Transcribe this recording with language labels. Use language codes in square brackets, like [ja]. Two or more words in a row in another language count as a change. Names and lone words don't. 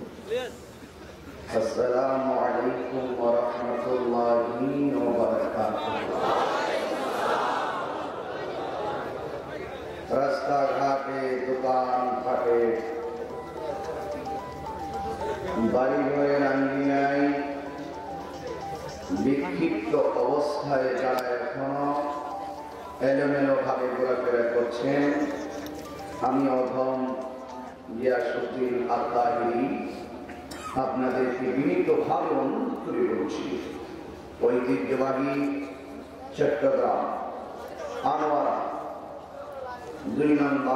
[ar] السلام عليكم ورحمة الله وبركاته. [bn] রাস্তা ঘাটে দোকান পাটে বাড়ি ঘরের আঙ্গিনায় বিক্ষিপ্ত অবস্থায় যারা এখনো এলোমেলো ভাবে ঘোরাফেরা করছেন, আমি অধম গিয়াসউদ্দিন আল-তাহিরি আপনাদেরকে বিনীতভাবে অনুরোধ করে বলছি, ঐতিহ্যবাহী চট্টগ্রাম আনোয়ারা 2 নং